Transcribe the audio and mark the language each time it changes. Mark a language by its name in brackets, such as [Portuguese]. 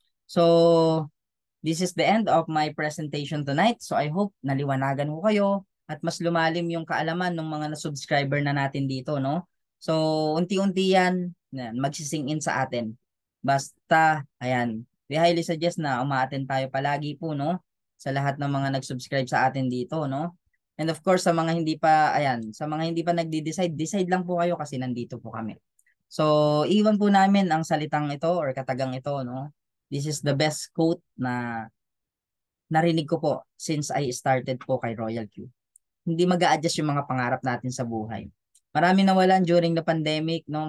[English] So, this is the end of my presentation tonight. [Filipino] So, I hope naliwanagan ko kayo at mas lumalim yung kaalaman ng mga na-subscriber na natin dito, no? So, unti-unti yan, magsising in sa atin. Basta, ayan, [English] we highly suggest [Filipino] na umaattend tayo palagi po, no? Sa lahat ng mga nag-subscribe sa atin dito, no? [English] And of course, [Filipino] sa mga hindi pa, ayan, sa mga hindi pa nagdi-decide, decide lang po kayo kasi nandito po kami. So, iwan po namin ang salitang ito or katagang ito, no? [English] This is the best quote [Filipino] na narinig ko po [English] since I started po kay Royal Q. [Filipino] Hindi mag-a-adjust yung mga pangarap natin sa buhay. Marami nawalan during the pandemic, no?